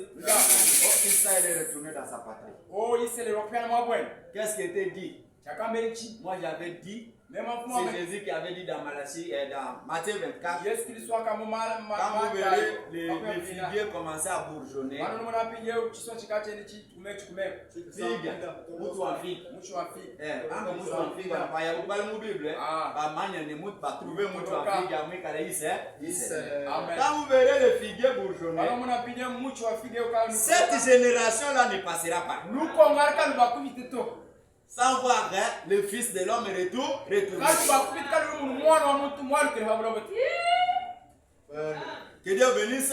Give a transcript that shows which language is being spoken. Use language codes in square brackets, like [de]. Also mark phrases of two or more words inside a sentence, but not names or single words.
[fr] Israël est retourné dans sa patrie. Qu'est-ce qui était dit? Moi j'avais dit, c'est Jésus qui avait dit dans Malachie et dans Matthieu 24, quand vous verrez les figuiers commencer à bourgeonner, figue, [lua] mutu wa figue, anga mutu wa figue, baya ubali mu Bible, ba manya ne mutu ba trouver mutu wa figue, amika ise. [fr] Quand vous verrez les figuiers bourgeonner, cette génération-là ne passera pas. Sans voir le Fils de l'homme retourner. Que Dieu bénisse.